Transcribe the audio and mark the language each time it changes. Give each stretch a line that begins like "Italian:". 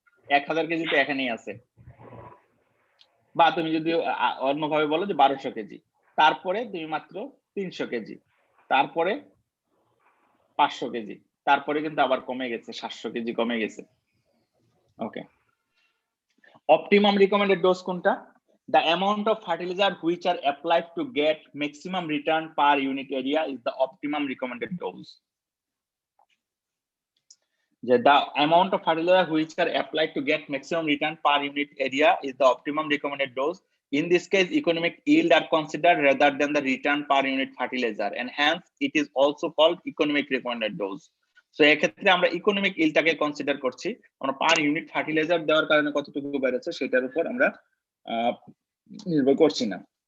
Bangla: 1000 KG তো এখানেই আছে, বা তুমি যদি অন্যভাবে বলো যে 1200 কেজি, তারপরে তুমি মাত্র 300 কেজি, তারপরে 500 কেজি, তারপরে কিন্তু আবার কমে গেছে, 700 কেজি কমে গেছে। ওকে, অপটিমাম রিকমেন্ডেড ডোজ কোনটা?
English: The amount of fertilizer which are applied to get maximum return per unit area is the optimum recommended dose. The amount of fertilizer which are applied to get maximum return per unit area is the optimum recommended dose. In this case, economic yield are considered rather than the return per unit fertilizer, and hence it is also called economic recommended dose.
Bangla: So এক্ষেত্রে আমরা economic ইল্ডটাকে consider করছি, আমরা per unit fertiliser দেওয়ার কারণে কতটুকু বেড়েছে সেটার উপর আমরা নির্ভর করছি না।